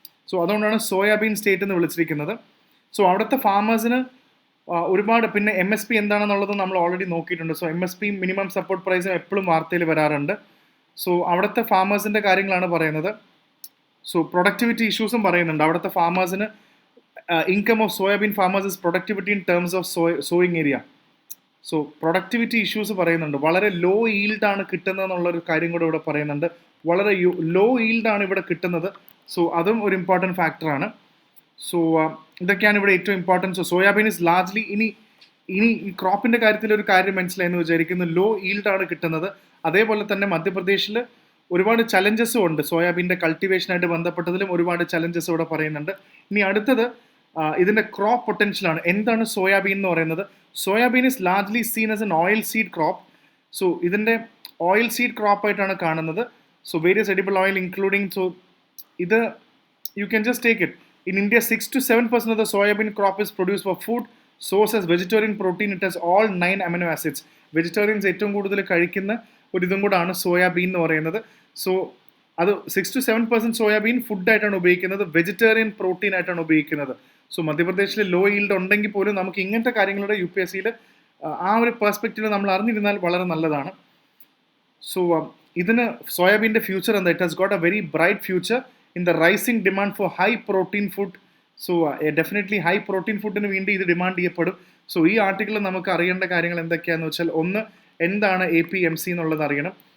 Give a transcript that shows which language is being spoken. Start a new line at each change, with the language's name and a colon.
Malayalam: So അതുകൊണ്ടാണ് soybean state എന്ന് വിളിച്ചിരിക്കുന്നത്. സോ അവിടുത്തെ ഫാമേഴ്സിന് ഒരുപാട്, പിന്നെ MSP എന്താണെന്നുള്ളത് നമ്മൾ ഓൾറെഡി നോക്കിയിട്ടുണ്ട്. So MSP minimum support price എപ്പോഴും വാർത്തയിൽ വരാറുണ്ട്. സോ അവിടുത്തെ ഫാമേഴ്സിൻ്റെ കാര്യങ്ങളാണ് പറയുന്നത്. സോ പ്രൊഡക്ടിവിറ്റി ഇഷ്യൂസും പറയുന്നുണ്ട്. അവിടുത്തെ ഫാമേഴ്സിന്
English: income of soybean farmers is productivity in terms of sowing area.
Malayalam: So productivity issues പറയുന്നുണ്ട്. വളരെ ലോ ഈൽഡാണ് കിട്ടുന്നത് എന്നുള്ളൊരു കാര്യം കൂടെ ഇവിടെ പറയുന്നുണ്ട്. വളരെ ലോ ഈൽഡാണ് ഇവിടെ കിട്ടുന്നത്. സോ അതും ഒരു ഇമ്പോർട്ടൻറ്റ് ഫാക്ടറാണ്. സോ ഇതൊക്കെയാണ് ഇവിടെ ഏറ്റവും important. So
English: soybean is largely
Malayalam: ഇനി ഈ ക്രോപ്പിൻ്റെ കാര്യത്തിൽ ഒരു കാര്യം മനസ്സിലായെന്ന് വിചാരിക്കുന്നു. ലോ ഈൽഡാണ് കിട്ടുന്നത്. അതേപോലെ തന്നെ മധ്യപ്രദേശിൽ ഒരുപാട് ചലഞ്ചസും ഉണ്ട്. സോയാബീൻ്റെ കൾട്ടിവേഷനായിട്ട് ബന്ധപ്പെട്ടതിലും ഒരുപാട് ചലഞ്ചസ് ഇവിടെ പറയുന്നുണ്ട്. ഇനി അടുത്തത് ഇതിൻ്റെ ക്രോപ്പ് പൊട്ടൻഷ്യലാണ്. എന്താണ് സോയാബീൻ എന്ന് പറയുന്നത്?
English: Soybean is largely seen as an oil seed crop.
Malayalam: So ഇതിൻ്റെ ഓയിൽ സീഡ് ക്രോപ്പായിട്ടാണ് കാണുന്നത്.
English: So various edible oil including, so ഇത് you can just take it. In India, 6 to 7% of the soybean crop is produced for food. Source as vegetarian protein, it has all 9 amino acids.
Malayalam: Vegetarians ഏറ്റവും കൂടുതൽ കഴിക്കുന്ന ഒരു ഇതും കൂടാണ് soybean എന്ന് പറയുന്നത്. So അത് 6 to 7% സോയാബീൻ ഫുഡായിട്ടാണ് ഉപയോഗിക്കുന്നത്, വെജിറ്റേറിയൻ പ്രോട്ടീൻ ആയിട്ടാണ് ഉപയോഗിക്കുന്നത്. സോ മധ്യപ്രദേശിൽ ലോ ഈൽഡ് ഉണ്ടെങ്കിൽ പോലും നമുക്ക് ഇങ്ങനത്തെ കാര്യങ്ങളുടെ UPSCയിൽ ആ ഒരു പെർസ്പെക്റ്റീവ് നമ്മൾ അറിഞ്ഞിരുന്നാൽ വളരെ നല്ലതാണ്. സോ ഇതിന് സോയാബീൻ്റെ ഫ്യൂച്ചർ എന്താ?
English: It has got a very bright future in the rising demand for high protein food. So definitely high protein
Malayalam: foodന് വേണ്ടി ഇത് ഡിമാൻഡ് ചെയ്യപ്പെടും. സോ ഈ ആർട്ടിക്കിളിൽ നമുക്ക് അറിയേണ്ട കാര്യങ്ങൾ എന്തൊക്കെയാണെന്ന് വെച്ചാൽ, ഒന്ന് എന്താണ് APMC എന്നുള്ളത് അറിയണം.